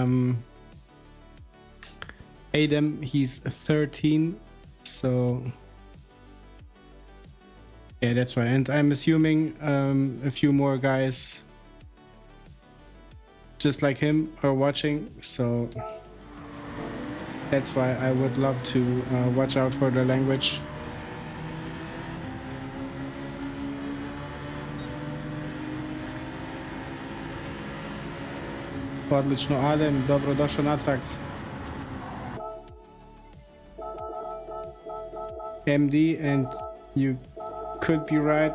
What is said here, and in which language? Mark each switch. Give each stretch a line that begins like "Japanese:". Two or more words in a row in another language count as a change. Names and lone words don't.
English: Adam, he's 13, so yeah, that's why. And I'm assuming a few more guys just like him are watching, so that's why I would love to watch out for the language.
Croatian: Odlično, Adem, dobrodošao natrag.
English: MD, and you could be right.